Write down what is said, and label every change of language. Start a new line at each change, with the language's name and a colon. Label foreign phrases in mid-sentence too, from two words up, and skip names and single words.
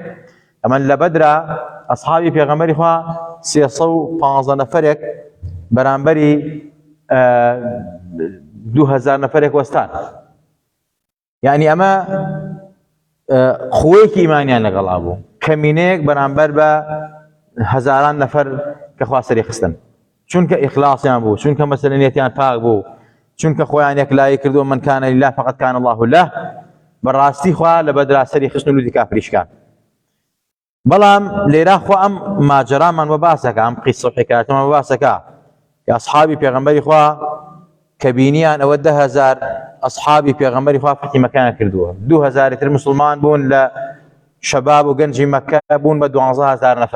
Central Kurdish: ئەمە لە بەدرا ئەسحابی پێغەمبەری خوا 315 نەفەرێک بەرامبەری 2000 نەفەرێک وەستان. یعنی ئەمە قووەیەکی ئیمانیان لەگەڵا بوو، کەمینەیەک بەرامبەر بە هەزاران نەفەر کە خوا سەری خستن، چونکە ئیخلاسیان بوو، چونکە مەسەلەنیەتیان پاک بوو، چونکە خۆیان یەکلایی کردو
Arabic: من کان لله فقط کان الله له.
Central Kurdish: بەڕاستی خوا لە بەدرا سەری خستن و لوتی کافریشکان. بەڵام لێرا خوا ئەم ماجەرامان وە باسەکە، ئەم قیسە و حکایەتمان وە باسەکە کە ئەسحابی پێغەمبەری خوا کە بینیان ئەوە 10,000 ئەسحابی پێغەمبەری خوا فەتحی مەکە کردووە، 2000 تر مسلمان بوون لە شەباب و گەنجی مەکە بوون بە 12,000 نەفەر.